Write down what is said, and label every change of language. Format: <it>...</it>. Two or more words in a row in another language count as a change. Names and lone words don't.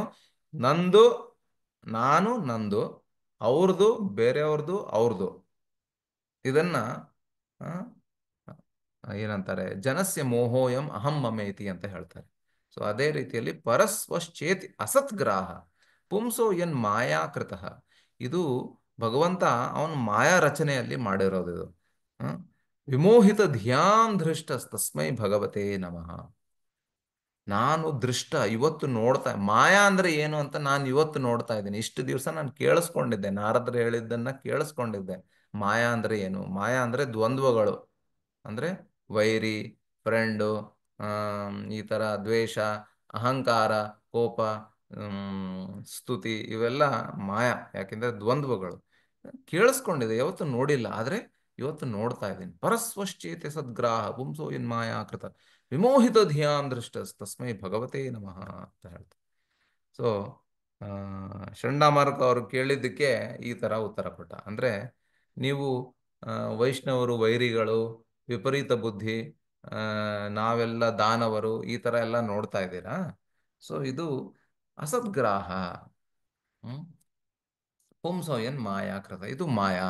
<kn>ನಂದು, ನಾನು ನಂದು, ಅವ್ರದ್ದು ಬೇರೆಯವ್ರದ್ದು ಅವ್ರದ್ದು, ಇದನ್ನ ಆ, ಏನಂತಾರೆ,</kn> <sa>ಜನಸ್ಯ ಮೋಹೋಯಂ ಅಹಂ ಮಮೇತಿ</sa> <kn>ಅಂತ ಹೇಳ್ತಾರೆ. ಸೊ ಅದೇ ರೀತಿಯಲ್ಲಿ</kn> <sa>ಪರಸ್ವಶ್ಚೇತಿ ಅಸತ್ಗ್ರಾಹ ಪುಂಸೋ ಎನ್ ಮಾಯಾಕೃತ,</sa> <kn>ಇದು ಭಗವಂತ ಅವನ ಮಾಯಾ ರಚನೆಯಲ್ಲಿ ಮಾಡಿರೋದು ಇದು.</kn> <sa>ಆ, ವಿಮೋಹಿತ ಧ್ಯಾನ್ ದೃಷ್ಟ ತಸ್ಮೈ ಭಗವತೆ ನಮಃ.</sa> <kn>ನಾನು ದೃಷ್ಟ, ಇವತ್ತು ನೋಡ್ತಾ, ಮಾಯಾ ಅಂದ್ರೆ ಏನು ಅಂತ ನಾನು ಇವತ್ತು ನೋಡ್ತಾ ಇದ್ದೀನಿ. ಇಷ್ಟು ದಿವಸ ನಾನು ಕೇಳಿಸ್ಕೊಂಡಿದ್ದೆ, ನಾರದರು ಹೇಳಿದ್ದನ್ನ ಕೇಳಿಸ್ಕೊಂಡಿದ್ದೆ. ಮಾಯಾ ಅಂದ್ರೆ ಏನು? ಮಾಯಾ ಅಂದ್ರೆ ದ್ವಂದ್ವಗಳು. ಅಂದ್ರೆ ವೈರಿ, ಫ್ರೆಂಡು, ಈ ತರ ದ್ವೇಷ, ಅಹಂಕಾರ, ಕೋಪ, ಸ್ತುತಿ, ಇವೆಲ್ಲ ಮಾಯಾ. ಯಾಕೆಂದ್ರೆ ದ್ವಂದ್ವಗಳು. ಕೇಳಿಸ್ಕೊಂಡಿದೆ, ಯಾವತ್ತು ನೋಡಿಲ್ಲ, ಆದ್ರೆ ಇವತ್ತು ನೋಡ್ತಾ ಇದ್ದೀನಿ.</kn> <sa>ಪರಸ್ವಶ್ಚೇತೆ ಸದ್ಗ್ರಾಹ ಪುಂಸೋ ಎನ್ ಮಾಯಾ ಕೃತ ವಿಮೋಹಿತ ಧಿಯಾಂ ದೃಷ್ಟ ತಸ್ಮೈ ಭಗವತೆ ನಮಃ</sa> <kn>ಅಂತ ಹೇಳ್ತಾರೆ. ಸೊ ಚಂಡಮಾರುತ ಅವರು ಕೇಳಿದ್ದಕ್ಕೆ ಈ ತರ ಉತ್ತರ ಕೊಟ್ಟ. ಅಂದ್ರೆ ನೀವು ವೈಷ್ಣವರು ವೈರಿಗಳು, ವಿಪರೀತ ಬುದ್ಧಿ, ಆ, ನಾವೆಲ್ಲ ದಾನವರು, ಈ ತರ ಎಲ್ಲ ನೋಡ್ತಾ ಇದ್ದೀರಾ. ಸೊ ಇದು ಅಸದ್ಗ್ರಾಹ. ಹ್ಮ್</kn> <sa>ಪುಂಸೋ ಎನ್ ಮಾಯಾ ಕೃತ,</sa> <kn>ಇದು ಮಾಯಾ.</kn>